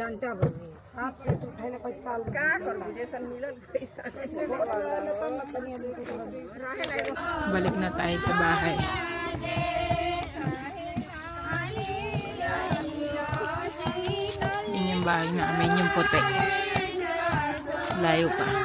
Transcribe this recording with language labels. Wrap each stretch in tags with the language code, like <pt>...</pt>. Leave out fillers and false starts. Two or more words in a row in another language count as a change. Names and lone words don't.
<bho>डंटा बनी हाथ से उठाए ना पैसा का कर जैसा मिलल पैसा</bho> <tl>Balik na tayo sa bahay. Yun yung bahay namin, yung puti. Layo pa.</tl>